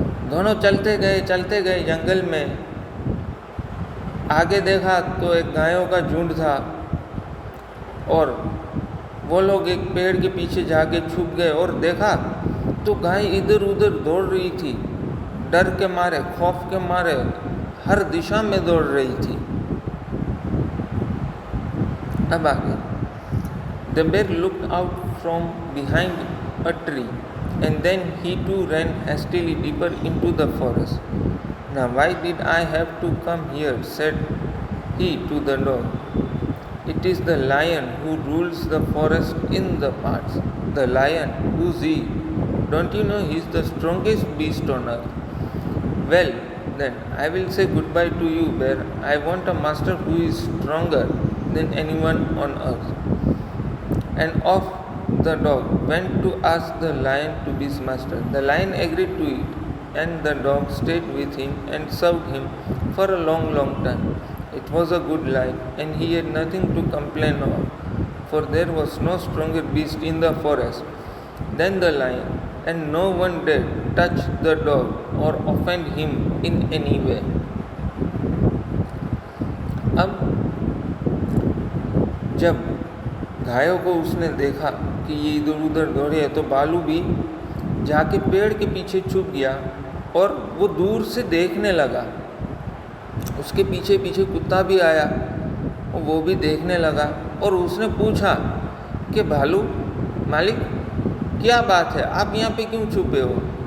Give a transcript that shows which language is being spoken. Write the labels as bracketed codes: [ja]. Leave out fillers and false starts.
[hi] दोनों चलते गए जंगल में। आगे देखा तो एक गायों का झुंड था और वो लोग एक पेड़ के पीछे जाके छुप गए और देखा तो गाय इधर उधर दौड़ रही थी, डर के मारे, खौफ के मारे हर दिशा में दौड़ रही थी। अब आगे, [en] The bear looked out from behind a tree, and then he too ran hastily deeper into the forest. Now why did I have to come here? Said he to the dog. It is the lion who rules the forest in the parts. The lion, who's he? Don't you know he's the strongest beast on earth? Well, then I will say goodbye to you, bear. I want a master who is stronger than anyone on earth. And off the dog went to ask the lion to be his master. The lion agreed to it, and the dog stayed with him and served him for a long, long time. It was a good life, and he had nothing to complain of, for there was no stronger beast in the forest than the lion, and no one dared touch the dog or offend him in any way. [hi] अब जब गायों को उसने देखा कि ये इधर उधर दौड़े है, तो भालू भी जाके पेड़ के पीछे छुप गया और वो दूर से देखने लगा। उसके पीछे पीछे कुत्ता भी आया और वो भी देखने लगा और उसने पूछा कि भालू मालिक क्या बात है, आप यहाँ पे क्यों छुपे हो?